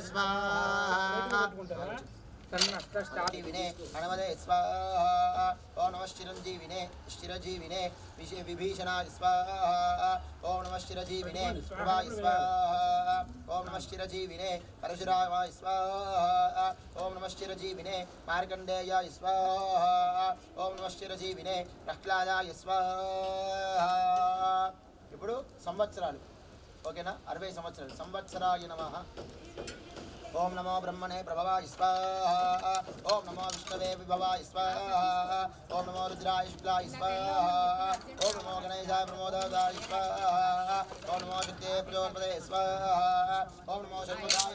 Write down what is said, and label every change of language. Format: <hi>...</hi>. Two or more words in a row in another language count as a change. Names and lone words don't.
<sa>स्वाहा तन्नष्टष्टादिविने हणवदे स्वाहा ओम नमः चिरंजीविने विभीषणाय स्वाहा ओम नमः चिरजीविने प्रभाय स्वाहा ओम नमः चिरजीविने परशुरामाय स्वाहा ओम नमः चिरजीविने मार्कंडेयाय स्वाहा ओम नमः चिरजीविने प्रह्लादाय स्वाहा।</sa> <te>ఇప్పుడు సంవత్సరాలు ఓకేనా 60 సంవత్సరాలు</te> <sa>సంవత్సరాయ నమః ఓం నమో బ్రహ్మణే ప్రభవాయ స్వాహా ఓం నమో విష్ణవే విభవాయ స్వాహా ఓం నమో రుద్రాయ శుక్లాయ స్వాహా ఓం నమో గణేశాయ ప్రమోదాయ స్వాహా ఓం నమో విద్యే ప్రచోదపదే స్వాహా ఓం నమో షణ్ముఖాయ</sa>